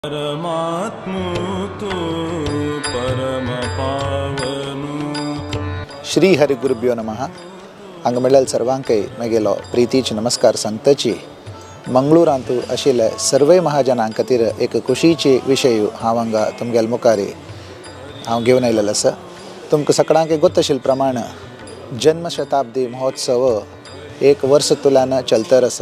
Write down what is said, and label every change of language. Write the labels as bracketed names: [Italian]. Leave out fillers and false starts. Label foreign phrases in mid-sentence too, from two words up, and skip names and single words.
[Konkani] परमात्मु तू परम पावनु. [Sanskrit] श्री हरि गुरुभ्यो नमः. [Konkani] हांगा म्हणल्यार सर्वांकय म्हगेलो प्रितीचे नमस्कार सांगताची. मंगळूरांतू आशिल्ले सर्व महाजनां खातीर एक खुशीचे विशय हांव हांगा तुमगेल्या मुखार हांव घेवन आयिल्लो आसा. तुमकां सगळ्यांक गोत आशिल्ले प्रमाण जन्मशताब्दी महोत्सव एक वर्ष तुल्यान चलतर आसा.